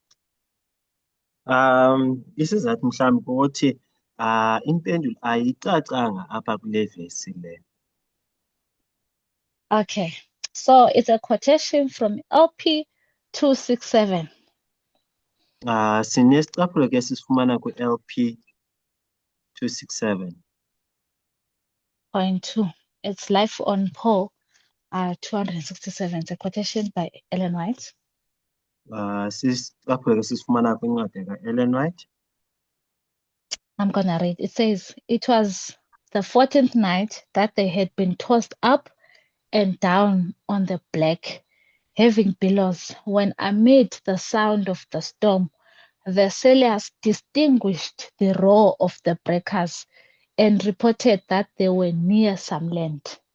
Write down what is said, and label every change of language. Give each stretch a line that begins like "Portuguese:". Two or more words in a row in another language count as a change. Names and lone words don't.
Xhosa: Isizathu mhlawumbe ukuthi impendulo ayicacanga apha kule vesi le.
English: Okay, so it's a quotation from LP 267.
Xhosa: Sinesicaphulo ke sisifumana kwi-LP 267.
English: Point 2. It's Life on Paul 267. It's a quotation by Ellen White.
Xhosa: Sisicaphulo ke sisifumana kwincwadi ka-Ellen White.
English: I'm gonna read. It says, it was the 14th night that they had been tossed up and down on the black, having billows, when amid the sound of the storm, the sailors distinguished the roar of the breakers and reported that they were near some land.